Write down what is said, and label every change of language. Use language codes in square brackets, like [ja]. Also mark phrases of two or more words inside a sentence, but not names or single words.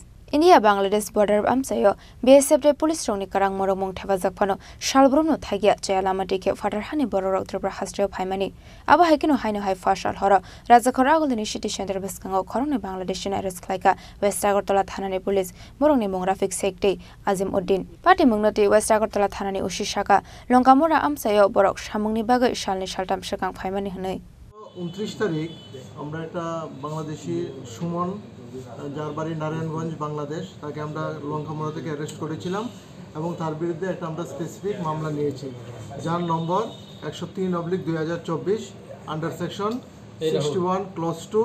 [trp] India Bangladesh border amsayo BSF police rongni karang moromong thebajak phano shalbrono thagia chayalamati ke fatarhani bororok tribra hastrio phaimani aba haikino haino hai fashal hora rajakhora agolini city center beskango khorongni Bangladesh arrest khlaika West Agartala thanani police morongni mongrafik sekte Azim Uddin party mungnoti West Agartala thanani ushishaka longkamora amsayo borok samungni bagai shalni shaltam shakang phaimani hnai [bn] 29 তারিখ আমরা একটা বাংলাদেশি সুমন যার বাড়ি নারায়ণগঞ্জ বাংলাদেশ তাকে আমরা লঙ্কামোড়া থেকে অ্যারেস্ট করেছিলাম এবং তার বিরুদ্ধে একটা আমরা স্পেসিফিক মামলা নিয়েছি যার নম্বর 103/2024 [en] under section 61 clause 2